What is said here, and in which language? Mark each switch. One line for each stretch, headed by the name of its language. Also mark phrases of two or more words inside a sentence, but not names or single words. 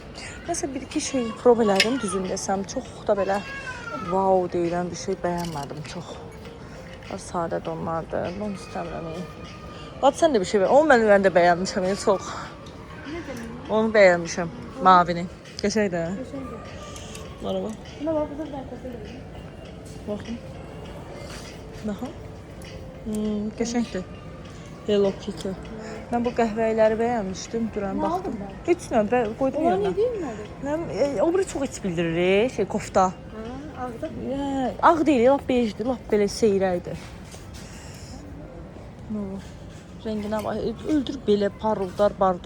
Azerbaijani: Nəsə bir-iki şey prov elədim düzün desəm. Çox da belə wow deyilən bir şey bəyənmədim çox. Sadə donlardır. Onu istəmirəm. Bax sən də bir şey bəyən. Onu mən də bəyənmişəm çox. Onu bəyənmişəm. Mavini. Qəşəng də.
Turkish: Merhaba. Buna bak, bu da arkası. Bakın.
Azerbaijani: Baxın. Qəşəngdir. Hello Kitty. Mən bu qəhvəyiləri bəyənmişdim. Duran baxdım. Heç nə, qoydum Onlar yerinə.
Turkish: ne değil mi?
Azerbaijani: O biri çox iç bildirir, şey kofta. Ağda. Ağ deyil, lap bejdir, lap belə seyrəkdir. Rənginə bax, öldür belə paruldar, bardo.